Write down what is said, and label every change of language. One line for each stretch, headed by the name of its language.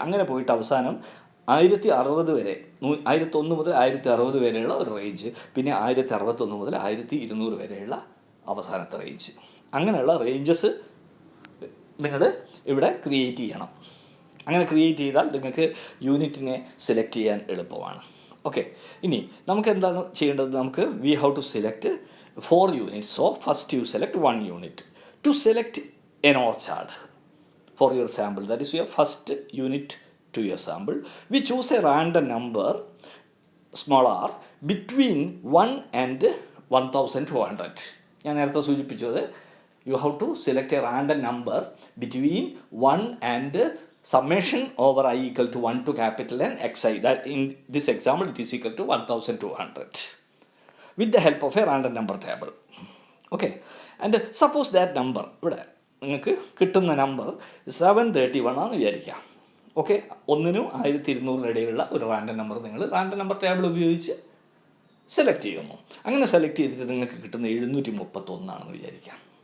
Malayalam: അങ്ങനെ പോയിട്ട് അവസാനം 1060 വരെ, 1001 മുതൽ 1060 വരെയുള്ള ഒരു റേഞ്ച്. പിന്നെ 1061 മുതൽ 1200 വരെയുള്ള അവസാനത്തെ റേഞ്ച്. അങ്ങനെയുള്ള റേഞ്ചസ് നിങ്ങൾ ഇവിടെ ക്രിയേറ്റ് ചെയ്യണം. അങ്ങനെ ക്രിയേറ്റ് ചെയ്താൽ നിങ്ങൾക്ക് യൂണിറ്റിനെ സെലക്ട് ചെയ്യാൻ എളുപ്പമാണ്. ഓക്കെ, ഇനി നമുക്ക് എന്താണ് ചെയ്യേണ്ടത്? നമുക്ക്
English: We have to select 4 units. So first you select 1 unit. To select an orchard for your sample, that is your first unit to your sample, we choose a random number small r between 1 and 1200.
Malayalam: ഞാൻ നേരത്തെ സൂചിപ്പിച്ചത്
English: you have to select a random number between 1 and summation over I equal to 1 to capital N xi. That in this example it is equal to 1200 with the help of a random number table. Okay, and suppose that number
Malayalam: ഇവിടെ നിങ്ങൾക്ക് കിട്ടുന്ന number 731 ആണെന്ന് വിചാരിക്കാം. Okay, 1നും 1200 ഇടയിലുള്ള ഒരു random number നിങ്ങൾ random number table ഉപയോഗിച്ച് select ചെയ്യുന്നു. അങ്ങനെ സെലക്ട് ചെയ്തിട്ട് നിങ്ങൾക്ക് കിട്ടുന്ന 731 ആണെന്ന് വിചാരിക്കാം.